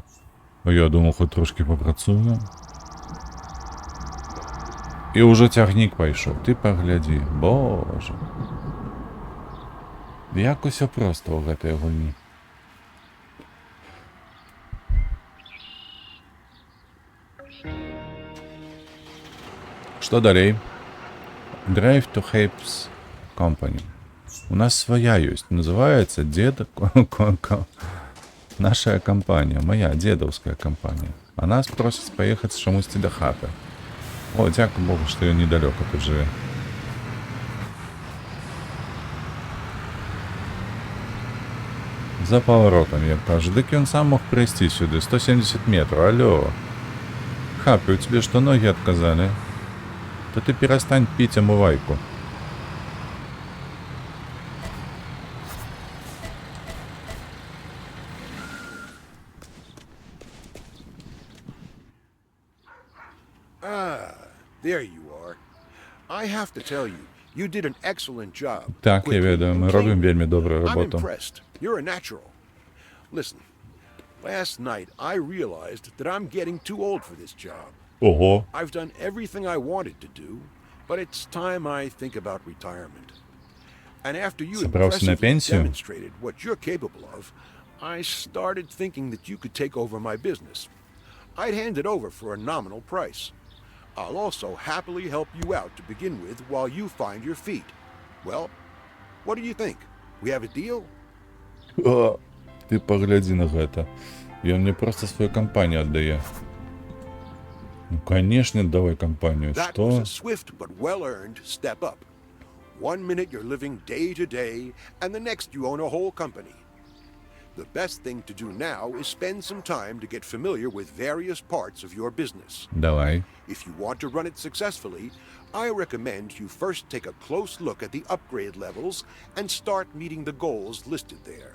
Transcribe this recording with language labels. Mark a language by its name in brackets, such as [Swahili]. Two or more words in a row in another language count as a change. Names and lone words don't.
[Belarusian] А я думаў, хоць трошкі папрацую. І ўжо цягнік пайшоў, ты паглядзі, божа. Як усё проста ў гэтай гульні. Што далей? [English] Drive to Hapes Company. [Russian] У нас своя есть. Называется наша компания. Моя дедовская компания. А нас просят поехать [Belarusian] с чамусьці до хаты. [Russian] О, [Ukrainian] дякую Богу, [Russian] что я недалеко тут живу. За поворотом, я кажу. Дык он сам мог прийти сюда. 170 метров. Алло. Хапи, у тебя что, ноги отказали? Да ты перестань пить омывайку. [English] There you are. I have to tell you, you did an excellent job. [Ukrainian] Так, я ведаю, ми робимо вельми добру [English] I'm [Ukrainian] роботу. [English] impressed. You're a natural. Listen, last night I realized that I'm getting too old for this job. [Russian] Ого. [English] I've done everything I wanted to do, but it's time I think about retirement. And after you [Russian] Собрался на [English] impressively [Russian] пенсию? [English] demonstrated what you're capable of, I started thinking that you could take over my business. I'd hand it over for a nominal price. I'll also happily help you out to begin with while you find your feet. Well, what do you think? We have a deal? [Belarusian] Ты погляди на гэта. [Russian] Ён мне просто свою компанию отдае. Ну, конечно, давай компанию. [English] That [Russian] Что? [English] was a swift but well-earned step up. 1 minute you're living day to day, and the next you own a whole company. The best thing to do now is spend some time to get familiar with various parts of your business. [Russian] Давай. [English] If you want to run it successfully, I recommend you first take a close look at the upgrade levels and start meeting the goals listed there.